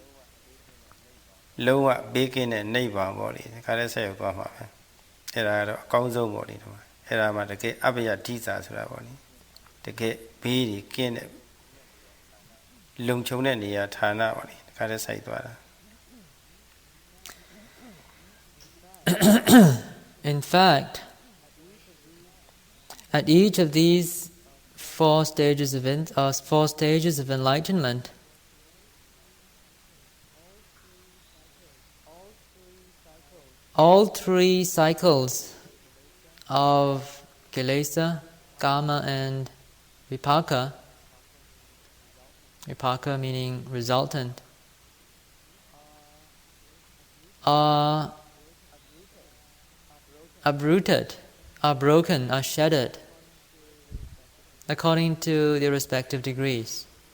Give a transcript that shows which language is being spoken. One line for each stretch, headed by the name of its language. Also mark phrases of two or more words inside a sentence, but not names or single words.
Burmese: လုံးဝဘေးကင်းတဲ့နိဗ္ဗာန်ပေါ့လေဒါခါလဲဆက်ရောက်သွားမှာပဲအဲ့ဒါကတော့အကောင်းဆုံးပေါ့လေဒီမှာအဲ့ဒါမှတကယ်အဘယဓိစာဆိုတာပေါ့လေတကယ်ဘေးတွေကင်းတဲ့လုံခြုံတဲ့နေရာဌာနပေါ့လေဒါခါလဲစိုက်သွားတာ
English: In fact, at each of these four stages of enlightenment, all three cycles of
Pali: kilesa, kama,
English: and
Pali: vipaka, vipaka
English: meaning resultant, are uprooted, are broken, are shattered according to their respective degrees.